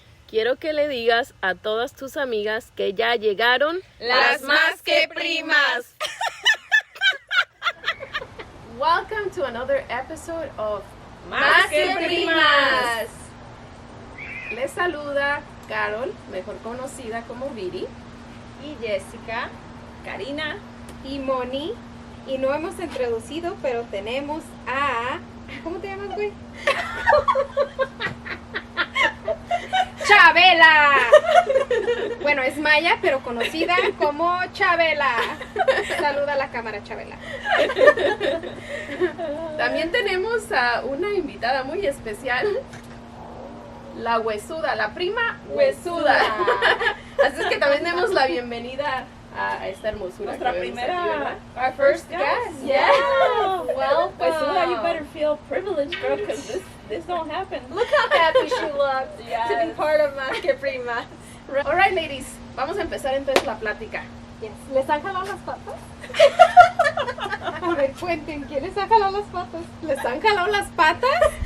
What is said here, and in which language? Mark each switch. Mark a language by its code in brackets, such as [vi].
[es] quiero que le digas a todas tus amigas que ya llegaron las más que primas. [en] Welcome to another episode of [es] Más que primas. Les saluda Carol, mejor conocida como Viri. Y Jessica, Karina y Moni. Y no hemos introducido, pero tenemos a... ¿Cómo te llamas, güey? ¡Chabela! Bueno, es Maya, pero conocida como Chabela. Saluda a la cámara, Chabela. También tenemos a una invitada muy especial, la huesuda, la prima huesuda. Así es que también demos la bienvenida a esta hermosura. Nuestra que vemos primera, aquí, ¿verdad? [en] Our first guest. Yeah. Welcome. [es] Huesuda, [en] you better feel privileged, girl, because this don't happen. Look how happy she looks to be Yes. part of Más que Primas. All right, ladies, [es] vamos a empezar entonces la plática. [en] Yes. [es] ¿Les han jalado las patas? A ver, cuenten, ¿quién les ha jalado las patas? ¿Les han jalado las patas?